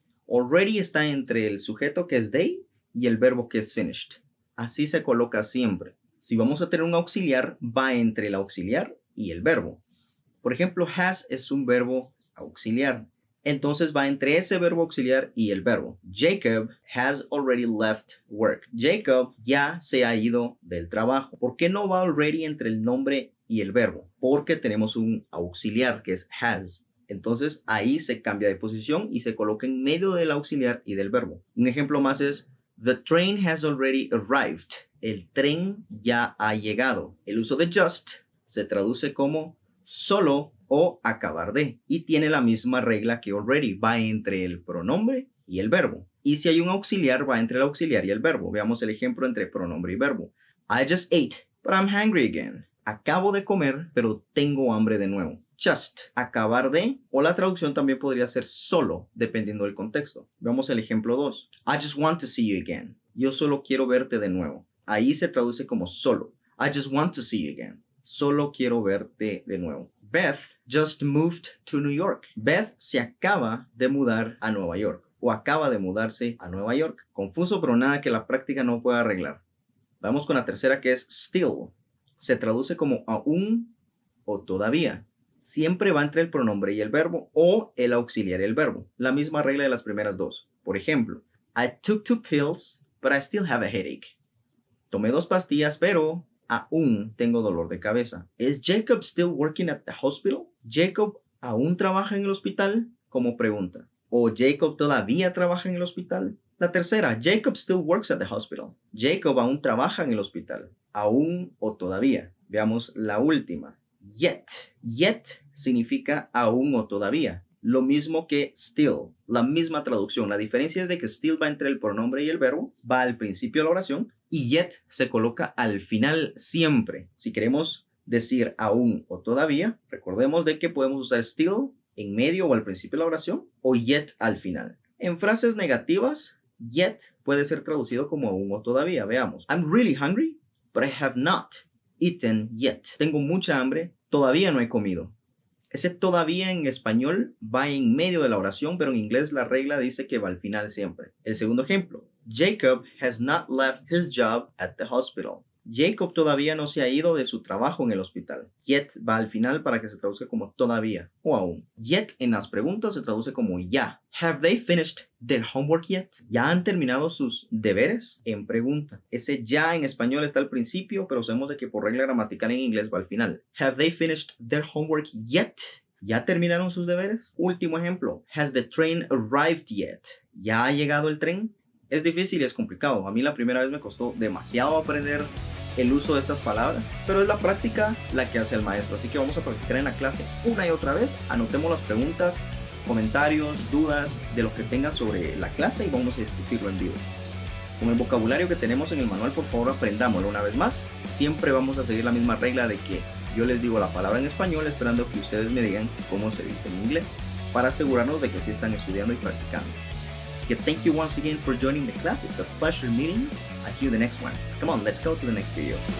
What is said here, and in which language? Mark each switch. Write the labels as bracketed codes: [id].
[es] Already está entre el sujeto que es they y el verbo que es finished. Así se coloca siempre. Si vamos a tener un auxiliar, va entre el auxiliar y el verbo. Por ejemplo, has es un verbo auxiliar. Entonces va entre ese verbo auxiliar y el verbo. [en] Jacob has already left work. [es] Jacob ya se ha ido del trabajo. ¿Por qué no va already entre el nombre y el verbo? Porque tenemos un auxiliar que es has. Entonces ahí se cambia de posición y se coloca en medio del auxiliar y del verbo. Un ejemplo más es [en] the train has already arrived. [es] El tren ya ha llegado. El uso de just se traduce como solo o acabar de y tiene la misma regla que already, va entre el pronombre y el verbo. Y si hay un auxiliar, va entre el auxiliar y el verbo. Veamos el ejemplo entre pronombre y verbo. [en] I just ate, but I'm hungry again. [es] Acabo de comer, pero tengo hambre de nuevo. Just, acabar de, o la traducción también podría ser solo, dependiendo del contexto. Veamos el ejemplo 2. [en] I just want to see you again. [es] Yo solo quiero verte de nuevo. Ahí se traduce como solo. [en] I just want to see you again. [es] Solo quiero verte de nuevo. [en] Beth just moved to New York. [es] Beth se acaba de mudar a Nueva York o acaba de mudarse a Nueva York. Confuso, pero nada que la práctica no pueda arreglar. Vamos con la tercera, que es still. Se traduce como aún o todavía. Siempre va entre el pronombre y el verbo o el auxiliar y el verbo. La misma regla de las primeras dos. Por ejemplo, [en] I took 2 pills, but I still have a headache. [es] Tomé 2 pastillas, pero aún tengo dolor de cabeza. [en] ¿Is Jacob still working at the hospital? [es] ¿Jacob aún trabaja en el hospital? Como pregunta. ¿O Jacob todavía trabaja en el hospital? La tercera, [en] Jacob still works at the hospital. [es] Jacob aún trabaja en el hospital. Aún o todavía. Veamos la última. Yet. Yet significa aún o todavía. Lo mismo que still. La misma traducción. La diferencia es de que still va entre el pronombre y el verbo. Va al principio de la oración. Y yet se coloca al final siempre. Si queremos decir aún o todavía, recordemos de que podemos usar still en medio o al principio de la oración o yet al final. En frases negativas, yet puede ser traducido como aún o todavía. Veamos. [en] I'm really hungry, but I have not eaten yet. [es] Tengo mucha hambre, todavía no he comido. Ese todavía en español va en medio de la oración, pero en inglés la regla dice que va al final siempre. El segundo ejemplo. [en] Jacob has not left his job at the hospital. [es] Jacob todavía no se ha ido de su trabajo en el hospital. Yet va al final para que se traduzca como todavía o aún. Yet en las preguntas se traduce como ya. [en] Have they finished their homework yet? [es] ¿Ya han terminado sus deberes? En pregunta. Ese ya en español está al principio, pero sabemos de que por regla gramatical en inglés va al final. [en] Have they finished their homework yet? [es] ¿Ya terminaron sus deberes? Último ejemplo. [en] Has the train arrived yet? [es] ¿Ya ha llegado el tren? Es difícil y es complicado. A mí la primera vez me costó demasiado aprender el uso de estas palabras, pero es la práctica la que hace el maestro. Así que vamos a practicar en la clase una y otra vez. Anotemos las preguntas, comentarios, dudas de lo que tengan sobre la clase y vamos a discutirlo en vivo. Con el vocabulario que tenemos en el manual, por favor, aprendámoslo una vez más. Siempre vamos a seguir la misma regla de que yo les digo la palabra en español esperando que ustedes me digan cómo se dice en inglés, para asegurarnos de que sí están estudiando y practicando. Así que [en] thank you once again for joining the class. It's a pleasure meeting you. I see you in the next one. Come on, let's go to the next video.